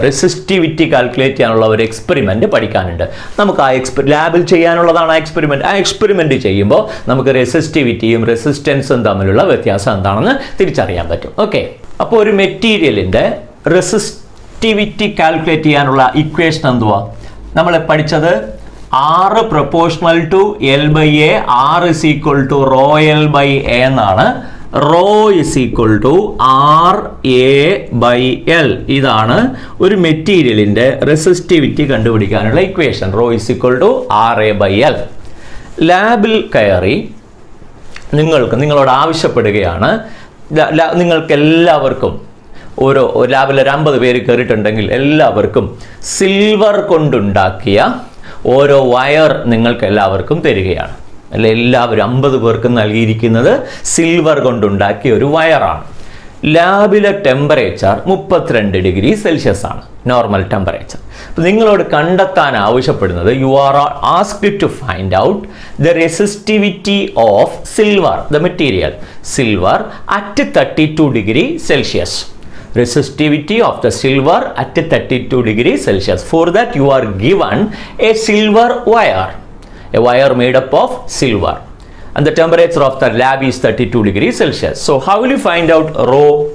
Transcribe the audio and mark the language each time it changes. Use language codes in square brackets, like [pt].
[ml] Resistivity calculate ചെയ്യാനുള്ള ഒരു experiment പഠിക്കാനുണ്ട്. നമുക്ക് ആ ലാബിൽ ചെയ്യാനുള്ളതാണ് ആ എക്സ്പെരിമെൻ്റ്. ആ എക്സ്പെരിമെൻ്റ് ചെയ്യുമ്പോൾ നമുക്ക് റെസിസ്റ്റിവിറ്റിയും റെസിസ്റ്റൻസും തമ്മിലുള്ള വ്യത്യാസം എന്താണെന്ന് തിരിച്ചറിയാൻ പറ്റും. ഓക്കെ, അപ്പോൾ ഒരു മെറ്റീരിയലിൻ്റെ റെസിസ്റ്റിവിറ്റി കാൽക്കുലേറ്റ് ചെയ്യാനുള്ള ഇക്വേഷൻ എന്തുവാ? നമ്മൾ പഠിച്ചത് [en] R proportional to L by A, R is equal to rho L by A [ml] എന്നാണ്. [en] Rho is equal to R A by L. [ml] ഇതാണ് ഒരു മെറ്റീരിയലിൻ്റെ റെസിസ്റ്റിവിറ്റി കണ്ടുപിടിക്കാനുള്ള equation. [en] Rho is equal to R A by L. [ml] ലാബിൽ കയറി നിങ്ങളോട് ആവശ്യപ്പെടുകയാണ്, നിങ്ങൾക്ക് എല്ലാവർക്കും ലാബിൽ ഒരു 50 പേര് കയറിയിട്ടുണ്ടെങ്കിൽ എല്ലാവർക്കും സിൽവർ കൊണ്ടുണ്ടാക്കിയ ഓരോ വയർ നിങ്ങൾക്ക് എല്ലാവർക്കും തരികയാണ്. അല്ലെ, എല്ലാവരും 50 പേർക്കും നൽകിയിരിക്കുന്നത് സിൽവർ കൊണ്ടുണ്ടാക്കിയ ഒരു വയറാണ്. ലാബിലെ ടെമ്പറേച്ചർ 32 ഡിഗ്രി സെൽഷ്യസ് ആണ്, നോർമൽ ടെമ്പറേച്ചർ. അപ്പോൾ നിങ്ങളോട് കണ്ടെത്താൻ ആവശ്യപ്പെടുന്നത്, [en] You are asked to find out the resistivity of silver, the material silver at 32 degree Celsius. Resistivity of the silver at 32 degrees Celsius. For that you are given a silver wire, a wire made up of silver, and the temperature of the lab is 32 degrees Celsius. So how will you find out rho?